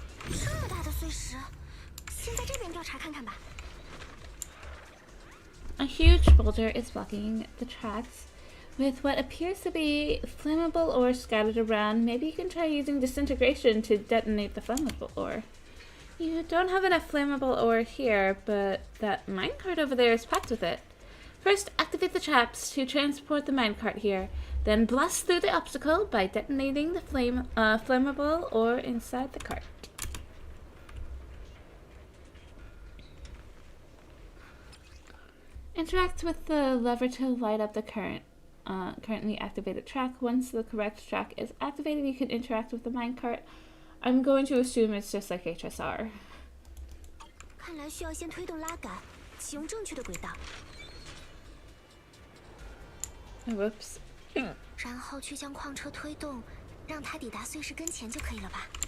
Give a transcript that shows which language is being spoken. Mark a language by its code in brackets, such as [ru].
[zh] 这么大的碎石，先在这边调查看看吧。 [en] A huge boulder is blocking the tracks with what appears to be flammable ore scattered around. Maybe you can try using disintegration to detonate the flammable ore. You don't have enough flammable ore here, but that minecart over there is packed with it. First, activate the traps to transport the minecart here. Then blast through the obstacle by detonating the flammable ore inside the cart. Interact with the lever to light up the currently activated track. Once the correct track is activated, you can interact with the minecart. I'm going to assume it's just like HSR. [zh] 看来需要先推动拉杆，启用正确的轨道。 [en] Whoops. [zh] 然后去将矿车推动，让它抵达碎石跟前就可以了吧？